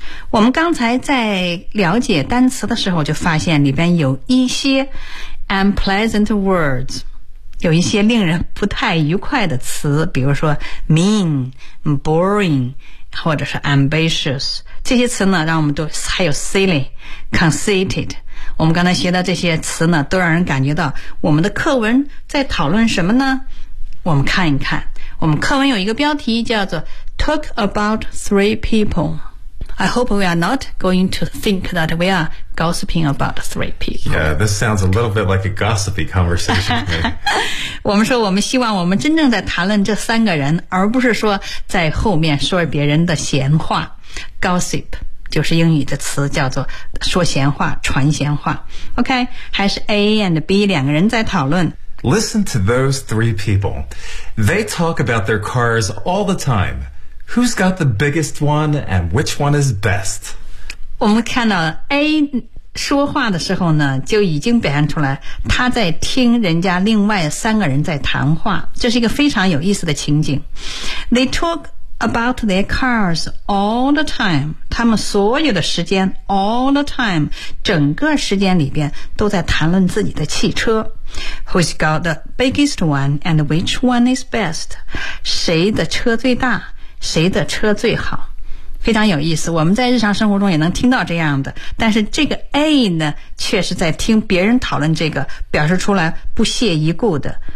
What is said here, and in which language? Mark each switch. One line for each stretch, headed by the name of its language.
Chinese: 我们刚才在了解单词的时候就发现里边有一些
English: unpleasant words，
Chinese: 有一些令人不太愉快的词，比如说 mean, boring, 或者是 ambitious， 这些词呢让我们都还有 silly, conceited， 我们刚才学的这些词呢都让人感觉到我们的课文在讨论什么呢？我们看一看，我们课文有一个标题叫做
English: Talk about three people，I hope we are not going to think that we are gossiping about three people. Yeah, this sounds a little bit like a gossipy conversation.
Chinese: 我们说我们希望我们真正在谈论这三个人，而不是说在后面说别人的闲话。 Gossip 就是英语的词，叫做说闲话、传闲话。
English: OK,
Chinese: 还是 A and B 两个人在讨论。
English: Listen to those three people. They talk about their cars all the time. Who's got the biggest one and which one is best?
Chinese: 我们看到 A 说话的时候呢就已经表现出来他在听人家另外三个人在谈话，这是一个非常有意思的情景。
English: They talk about their cars all the time，
Chinese: 他们所有的时间 all the time， 整个时间里边都在谈论自己的汽车。
English: Who's got the biggest one and which one is best？
Chinese: 谁的车最大，谁的车最好，非常有意思。我们在日常生活中也能听到这样的，但是这个 A 呢却是在听别人讨论这个，表示出来不屑一顾的。